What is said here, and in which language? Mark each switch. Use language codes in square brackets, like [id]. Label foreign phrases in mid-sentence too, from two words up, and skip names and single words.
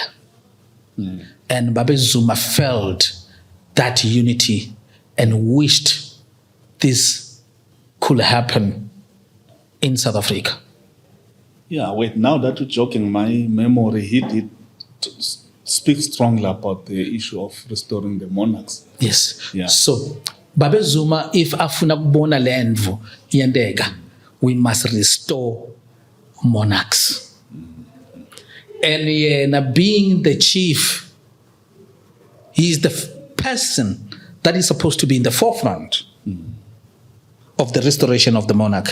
[en] And Babe Zuma felt that unity and wished this could happen in South Africa. Yeah, wait, now that you're joking, my memory it speaks strongly about the issue of restoring the monarchs. Yes. Yeah. [zu] So, Babe Zuma, if afuna kubona lendvo yendega, [en] we must restore monarchs. And being the chief, he's the person that is supposed to be in the forefront of the restoration of the monarch.